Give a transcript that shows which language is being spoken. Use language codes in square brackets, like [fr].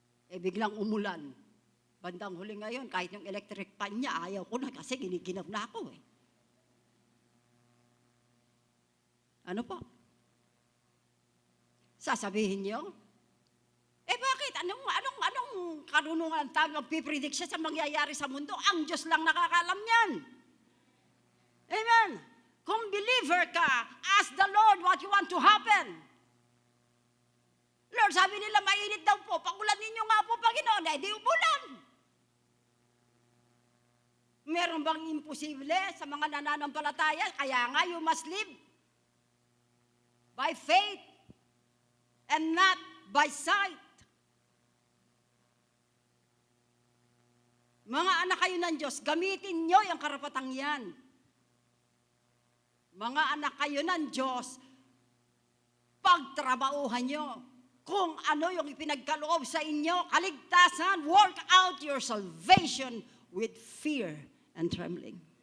[tl] Biglang umulan. Bandang huli ngayon, kahit yung electric fan niya, ayaw ko na kasi giniginab na ako Ano po? Sasabihin niyo? Bakit? Anong karunungan tayo magpipredict siya sa mangyayari sa mundo? Ang Diyos lang nakakalam niyan. Amen? Kung believer ka, [en] ask the Lord what you want to happen. [tl] Lord, sabi nila mainit daw po. Pagulan ninyo nga po, Panginoon. Di umulan. Meron bang imposible sa mga nananampalataya? Kaya nga, [en] you must live by faith and not by sight. [tl] Mga anak kayo ng Diyos, gamitin nyo yung karapatang yan. Mga anak kayo ng Diyos, pagtrabahuhan nyo kung ano yung ipinagkaloob sa inyo, kaligtasan, [en] work out your salvation with fear and trembling.